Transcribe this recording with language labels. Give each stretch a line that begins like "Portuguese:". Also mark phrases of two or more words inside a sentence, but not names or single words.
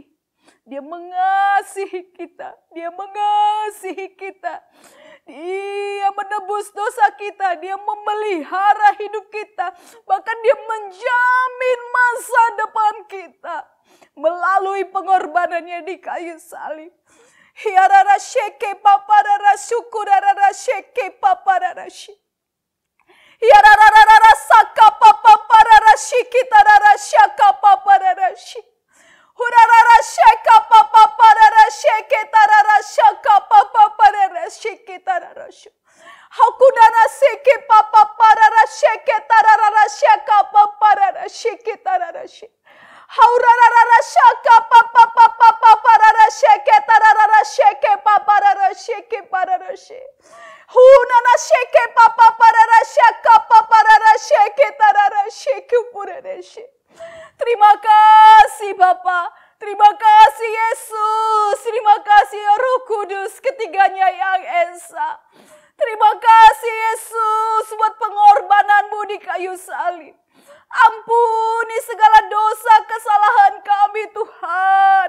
Indonesian: Dia mengasihi kita, Dia mengasihi kita. Dia menebus dosa kita, Dia memelihara hidup kita. Bahkan Dia menjamin masa depan kita melalui pengorbanannya di kayu salib. Hiarara sheke paparara syukurara sheke paparara shi. Hiarara saka paparara shikitarara shaka paparara shi. Hurarara sheka paparara sheke tarara shaka paparara shikitarara shi. Hakudana seke papa parara sheke tarara shaka parara sheke tarara sheke. Haurara shaka papa papa parara sheke tarara sheke parara sheke parara sheke. Hunana sheke papa parara shaka parara sheke tarara sheke purere sheke. Terima kasih Bapa, terima kasih Yesus, terima kasih ya Roh Kudus, ketiganya yang esa. Terima kasih Yesus buat pengorbananmu di kayu salib. Ampuni segala dosa kesalahan kami Tuhan.